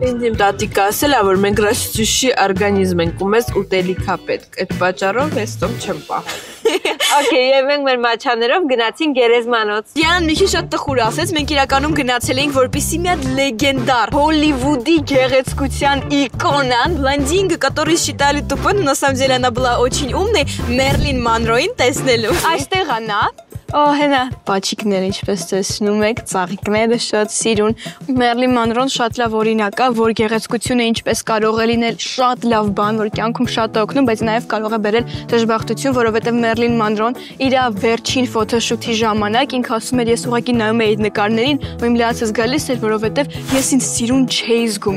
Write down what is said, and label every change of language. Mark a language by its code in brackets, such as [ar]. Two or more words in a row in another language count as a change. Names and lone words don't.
[hy] Ինձ իմ տատիկը ասել է, որ մենք ռասիստուշի օրգանիզմ ենք ու մեզ ուտելիք է պետք։ Այդ պատճառով ես ծոմ չեմ պահել։ Okay, եւ մենք մեր մաչաներով գնացինք գերեզմանոց։ Յան մի քիչ շատ տխուր ասեց, մենք իրականում գնացել էինք որպեսի մի հատ լեգենդար Հոլիվուդի գեղեցկության իկոնան, [ru] блондинка, который считали тупой, но на самом деле она была очень умной, [hy] Մերլին Մանրոին տեսնելու։ Այստեղ է նա։ Հենա պաչիկները ինչպես տեսնում եք, ծաղիկները շատ սիրուն։ Մերլին Մանրոն շատ լավ օրինակ է, որ գեղեցկությունը ինչպես կարող է լինել շատ լավ բան, որ կյանքում շատ է օգնում, բայց նաև կարող է բերել դժբախտություն, որովհետև Մերլին Մանրոն իր վերջին ֆոտոշութի ժամանակ ինքը ասում էր, ես ուղղակի նայում էի նկարներին, ու իմ լացս գալիս էր, որովհետև ես ինձ սիրուն չէի զգում։